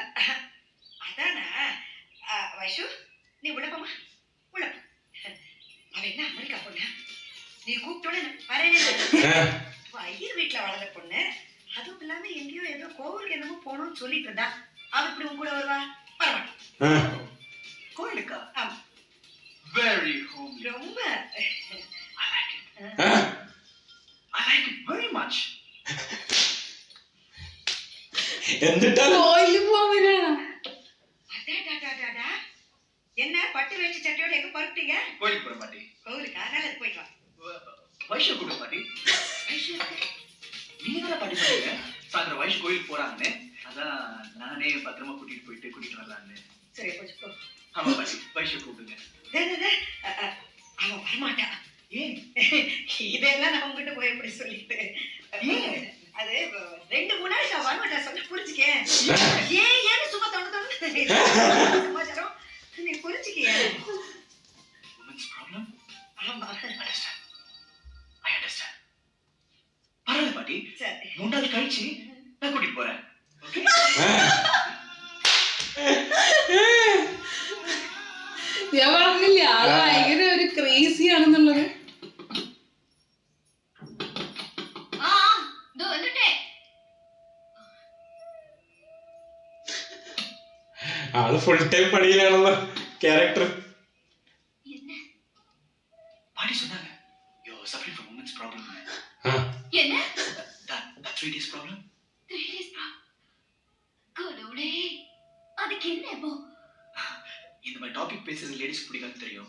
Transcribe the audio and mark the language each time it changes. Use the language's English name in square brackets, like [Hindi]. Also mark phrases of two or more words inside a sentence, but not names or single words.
[Tamil] அதானா? வைஷு, நீ உழப்பமா உழப்ப. அவ என்ன அமெரிக்கா பொண்ணு? நீ கூப்பிட்டோட வரேன். ஐயர் வீட்டுல வளர்ந்த பொண்ணு. அதுவும் இல்லாம எங்கேயோ ஏதோ கோவிலுக்கு என்னமோ போகணும்னு சொல்லிட்டு இருந்தா. அவ இப்படி உன் கூட வருவா? வரமாட்டேன். கோயிலுக்கா? ஆமா. [English] Very homely. [Tamil] ரொம்ப [English] I like it. I like it very much. [Malayalam] എന്നിട്ടാ കോയില് പോവാനാ? [Tamil] அடாடாடாடா. என்ன பட்டு வேஷ்டி சட்டையோட எங்க பறப்பீங்க? கோயிலுக்கு போற மாட்டி. கோவிலுக்கா? நல்லது, போயிட்டு வா. வைஷு கூட மாட்டி. வைஷு நீங்க தானே பாட்டி சொன்னீங்க சாயந்தரம் வைஷு கோயிலுக்கு போறாங்கன்னு. அதான் நானே பத்திரமா கூட்டிட்டு வரலான்னு. சரி, கொஞ்சம் போ. ஆமா பாட்டி, வைஷு கூப்பிடுங்க. அவன் வரமாட்டா. ஏன்? இதெல்லாம் நான் உங்ககிட்ட போய் எப்படி சொல்லிட்டு? அது 2-3 நாளைக்கு அவன் வரமாட்டா சொன்ன புரிஞ்சுக்க. ஏன்னு சும்மா தொண்டு சமாச்சாரம் நீ புரிஞ்சுக்கிய. [English] Women's problem? [Tamil] ஆமா. [English] I understand. [Tamil] பரவாயில்ல பாட்டி. சரி. 3 நாள் கழிச்சு நான் கூட்டிட்டு போறேன். ஓகே? [Malayalam] ഞാൻ പറഞ്ഞില്ലേ ഇല്ല, അത് ഭയങ്കര ഒരു ക്രേസി ആണെന്നുള്ളത്. ആള് [English] full time [Malayalam] പണിയിലാണെന്ന ക്യാരക്ടർ. [Tamil] பாட்டி சொன்னாங்க [English] you are suffering from women's problem. [Tamil] என்ன? [English] that 3 days problem. 3 days problem. [Tamil] கடவுளே, அதுக்கு என்ன இப்போ? இந்த மாதிரி டாபிக் பேசுறது லேடிஸ் பிடிக்காது தெரியும்.